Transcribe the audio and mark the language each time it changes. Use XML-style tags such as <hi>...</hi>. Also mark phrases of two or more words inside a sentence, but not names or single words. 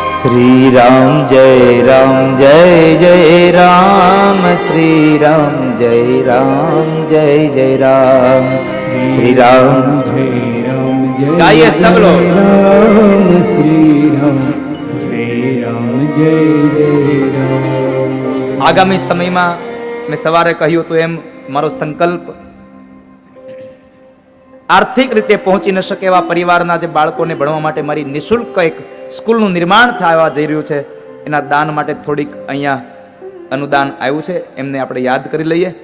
<hi>श्री राम जय जय राम, श्री राम जय जय राम, श्री राम જય જય રામ, શ્રી રામ जय राम जय गाइए सब लोग। राम श्री राम जय जय राम।</hi> <gu>આગામી સમયમાં મેં સવારે કહ્યું હતું એમ મારો સંકલ્પ આર્થિક રીતે પહોંચી ન શકે એવા પરિવારના જે બાળકોને ભણવા માટે મારી નિઃશુલ્ક એક સ્કૂલનું નિર્માણ થવા જઈ રહ્યું છે, એના દાન માટે થોડીક અહીંયા અનુદાન આવ્યું છે, એમને આપણે યાદ કરી લઈએ.</gu>